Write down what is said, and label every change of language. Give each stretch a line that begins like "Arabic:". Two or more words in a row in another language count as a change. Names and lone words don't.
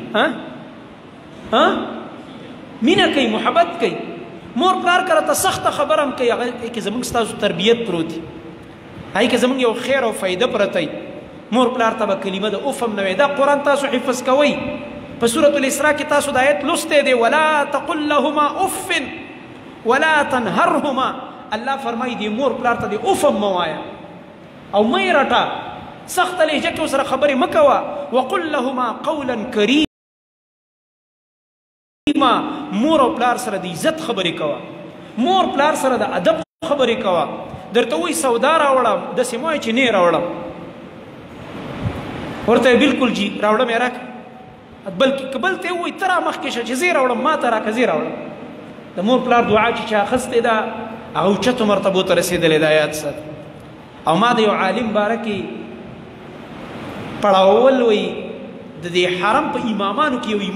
Pashto: کوي مینه کوي محبت کوي مور پلار که راته سخته خبره هم کوي هغه کې زموږ ستاسو تربیت پروت وي هغې کې زموږ یو خیر او فایده پرته مور پلار ته به کلمه د اف هم نه وي دا قرآن تاسو حفظ کوئ په سورة الاسراء کې تاسو د آیت لوستی دی
Arabic: ولا تقل لهما اف ولا تنهرهما
Pashto: الله فرمایي دی مور پلار ته د اف هم مه وایه او مه یې رټه سخته لهجه کې ورسره خبرې مه کوه
Arabic: وقل لهما قولا کریم
Pashto: مور او پلار سره د عزت خبرې کوه مور پلار سره د ادب خبرې کوه درته وایي سودا راوړم داسې مه وایه چې نه یې راوړم ورته بالکل جی راوړم یې راکړه بلکې که بل ته یې ووایي ته را مخکې شه چې زه یې راوړم ما ته راکړه زه یې راوړم د مور پلار دعا چې چا اخیستې ده هغه اوچتو مرتبو ته رسېدلی دا یاد ساتي او ما د یو عالم باره کې پړاوول وایي د دې حرم په امامانو کې یو